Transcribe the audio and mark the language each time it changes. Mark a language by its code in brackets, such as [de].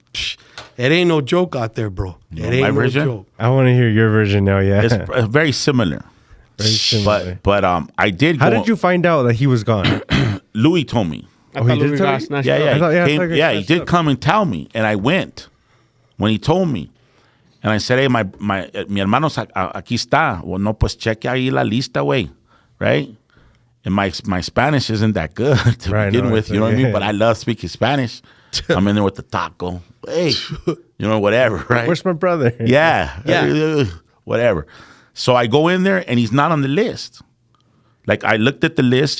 [en] It ain't no joke out there, bro. It ain't no joke. I want to hear your version now, yeah. It's very similar. Very similar. But I did How did you find out that he was gone? Louis told me. I he did tell you? Yeah, he did come and tell me, and I went when he told me. And I said, hey, [es] mi hermano aquí está. [en] Well, no, [es] pues cheque ahí la lista, güey. [en] Right? And my Spanish isn't that good to begin with, you know what I mean? But I love speaking Spanish. I'm in there with the taco. Hey, whatever, right? Where's my brother? Yeah. Whatever. So I go in there, and he's not on the list. Like, I looked at the list.